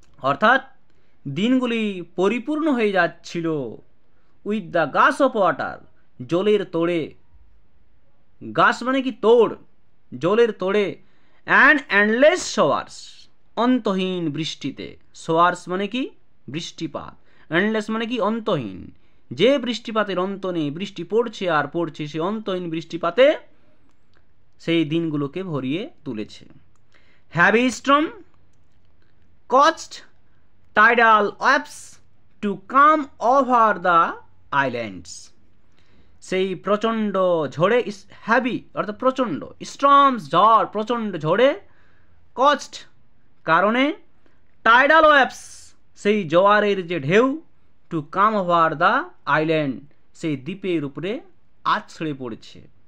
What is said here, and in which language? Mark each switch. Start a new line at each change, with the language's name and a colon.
Bangla: অর্থাৎ দিনগুলি পরিপূর্ণ হয়ে যাচ্ছিল
English: with the gush of water,
Bangla: জলের তোড়ে, গাছ মানে কি তোড়, জলের তোড়ে,
English: and endless showers,
Bangla: অন্তহীন বৃষ্টিতে। শাওয়ার্স মানে কি বৃষ্টিপাত, এন্ডলেস মানে কি অন্তহীন, যে বৃষ্টিপাতের অন্ত নেই, বৃষ্টি পড়ছে আর পড়ছে, সে অন্তহীন বৃষ্টিপাতে সেই দিনগুলোকে ভরিয়ে তুলেছে।
English: Heavy storm caused tidal waves to come over the islands.
Bangla: সেই প্রচণ্ড ঝড়ে, হ্যাভি অর্থাৎ প্রচণ্ড, স্টর্মস ঝড়, প্রচণ্ড ঝড়ে, caused কারণে, টাইডাল ওয়েভস সেই জোয়ারের যে ঢেউ,
English: to come over the island
Bangla: সেই দ্বীপের উপরে আছড়ে পড়েছে।